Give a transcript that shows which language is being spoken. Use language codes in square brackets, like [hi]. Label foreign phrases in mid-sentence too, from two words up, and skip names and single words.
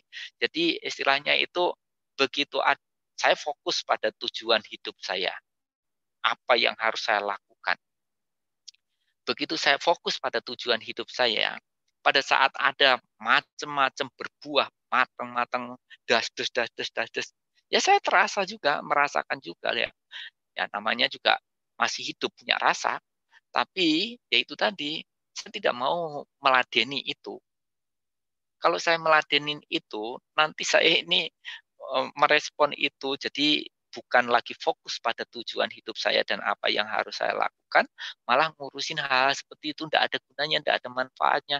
[id] Jadi istilahnya itu begitu saya fokus pada tujuan hidup saya, apa yang harus saya lakukan. Begitu saya fokus pada tujuan hidup saya, pada saat ada macam-macam berbuah, matang-matang, das-des, das-des, das-des, ya saya terasa juga, merasakan juga ya. Ya namanya juga masih hidup, punya rasa. Tapi ya itu tadi, saya tidak mau meladeni itu. Kalau saya meladenin itu, nanti saya ini merespon itu, jadi bukan lagi fokus pada tujuan hidup saya dan apa yang harus saya lakukan, malah ngurusin hal seperti itu, tidak ada gunanya, tidak ada manfaatnya.